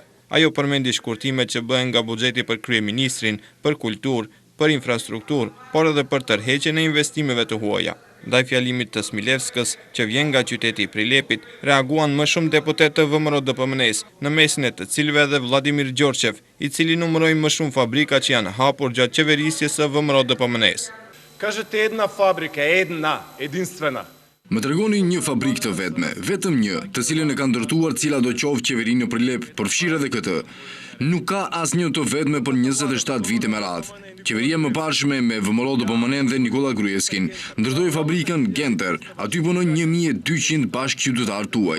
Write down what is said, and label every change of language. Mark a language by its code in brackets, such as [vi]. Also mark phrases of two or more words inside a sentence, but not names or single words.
[sq] Ajo përmendi shkurtime që bëhen nga buxheti për kryeministrin, për kulturë, për infrastrukturë, por edhe për tërheqjen e investimeve të huaja. Ndaj fjalimit të Smilevskës, që vjen nga qyteti i Prilepit, reaguan më shumë deputet të VMRO-DPM-s, në mesin e të cilëve edhe Vladimir Gjorçev, i cili numëroi më shumë fabrika që janë hapur gjatë qeverisjes së VMRO-DPM-s. [mk] Кажете една фабрика, една, единствена. [sq] Më tregoni një fabrikë të vetme, vetëm një, të cilën e ka ndërtuar cila do qovë qeverinë në Prilep, përfshirë edhe këtë. Nuk ka asnjë të vetme për 27 vite me radhë. Qeveria më parshme me VMRO-DPM dhe Nikola Gruevskin ndërtoi fabrikën Genter, aty punojnë 1200 bashkëqytetarë tuaj.